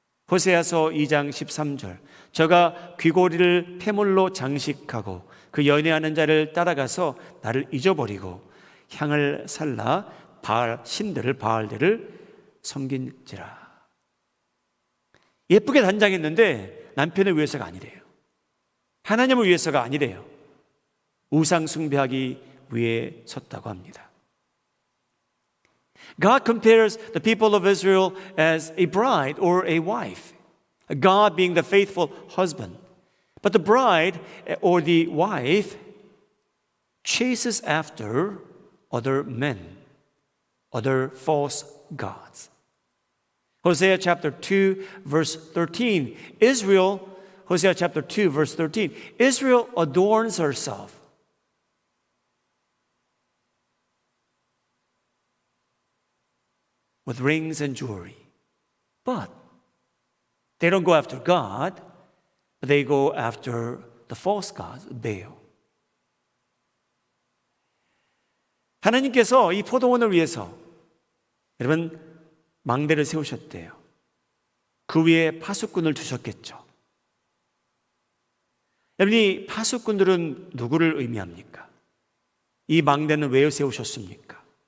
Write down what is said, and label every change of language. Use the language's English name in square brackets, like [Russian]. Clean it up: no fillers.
[Korean] 호세아서 2장 13절 저가 귀고리를 폐물로 장식하고 그 연애하는 자를 따라가서 나를 잊어버리고 향을 살라 바알 신들을 바알들을 섬긴지라. 예쁘게 단장했는데 남편을 위해서가 아니래요. 하나님을 위해서가 아니래요. 우상 숭배하기 위해 섰다고 합니다. [English] God compares the people of Israel as a bride or a wife. God being the faithful husband. But the bride or the wife chases after other men, other false gods. Hosea chapter 2 verse 13. Hosea chapter 2 verse 13. Israel adorns herself with rings and jewelry. But they don't go after God, but they go after the false gods, Baal. [Korean] 하나님께서 이 포도원을 위해서 여러분 망대를 세우셨대요. 그 위에 파수꾼을 두셨겠죠. 여러분 이 파수꾼들은 누구를 의미합니까? 이 망대는 왜 세우셨습니까?